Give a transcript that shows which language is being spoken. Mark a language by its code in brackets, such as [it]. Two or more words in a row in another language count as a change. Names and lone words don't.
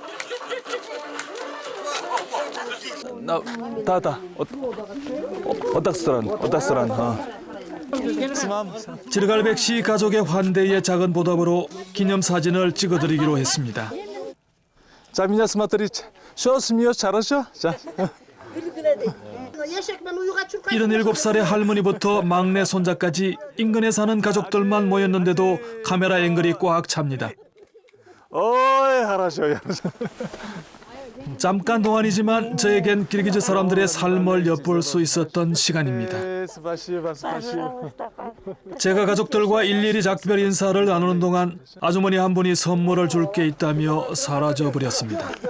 [ko] 지르갈백 씨 가족의 환대의 작은 보답으로 기념사진을 찍어드리기로 했습니다. [ru] 자, меня смотрите. Что смеешь, хорошо? [ko] 자. 77살의 할머니부터 막내 손자까지 인근에 사는 가족들만 모였는데도 카메라 앵글이 꽉 찹니다. [ru] Ой, хорошо, хорошо. [ko] 잠깐 동안이지만 저에겐 기르기즈 사람들의 삶을 엿볼 수 있었던 시간입니다. [ru] Спасибо, спасибо. [ko] 제가 가족들과 일일이 작별 인사를 나누는 동안 아주머니 한 분이 선물을 줄 게 있다며 사라져 버렸습니다.